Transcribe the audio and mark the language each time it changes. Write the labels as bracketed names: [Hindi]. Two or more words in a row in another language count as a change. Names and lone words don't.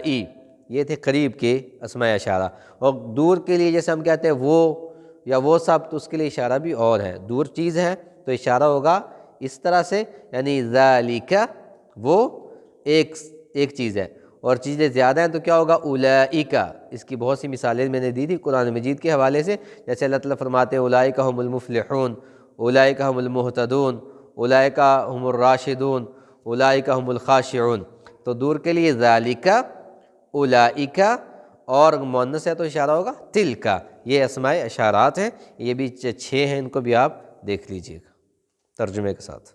[Urdu] یہ تھے قریب کے اسماء اشارہ، اور دور کے لیے جیسے ہم کہتے ہیں وہ یا وہ سب، تو اس کے لیے اشارہ بھی اور ہے، دور چیز ہے تو اشارہ ہوگا اس طرح سے، یعنی ذالک وہ ایک چیز ہے، اور چیزیں زیادہ ہیں تو کیا ہوگا اولئک۔ اس کی بہت سی مثالیں میں نے دی تھی قرآن مجید کے حوالے سے، جیسے اللہ تعالیٰ فرماتے ہیں [Arabic] اولئک هم المفلحون، اولئک هم المہتدون، اولئک هم الراشدون، اولئک هم الخاشعون۔ [Urdu] تو دور کے لیے ذالک، اولئک، اور مؤنث ہے تو اشارہ ہوگا تلک۔ یہ اسماء اشارات ہیں، یہ بھی 6 ہیں، ان کو بھی آپ دیکھ لیجئے گا ترجمے کے ساتھ۔